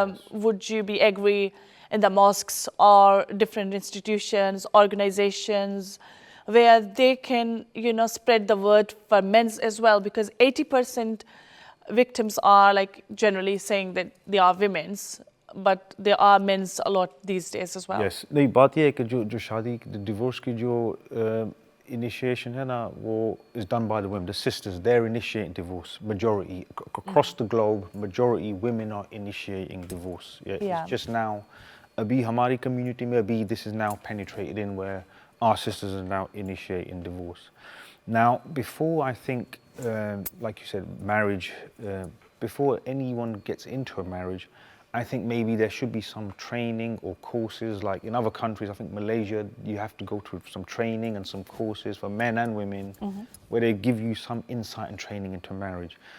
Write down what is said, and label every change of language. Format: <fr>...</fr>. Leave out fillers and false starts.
<en>Would you be agree in the mosques or different institutions, organizations, where they can, spread the word for men as well? Because 80% victims are generally saying that they are women's, but there are men's a lot these days as well. Yes.</en> <hi>नहीं, बात ये है कि जो शादी, divorce की जो initiation है ना, वो is done by the women, the sisters.</hi> <en>They're initiating divorce. Majority across the globe, majority women are initiating divorce. Yeah. It's just now, अभी हमारी community में अभी this is now penetrated in, where our sisters are now initiating divorce. Now, before I think, like you said, marriage, before anyone gets into a marriage, I think maybe there should be some training or courses, like in other countries. I think Malaysia, you have to go through some training and some courses for men and women, where they give you some insight and training into marriage.</en>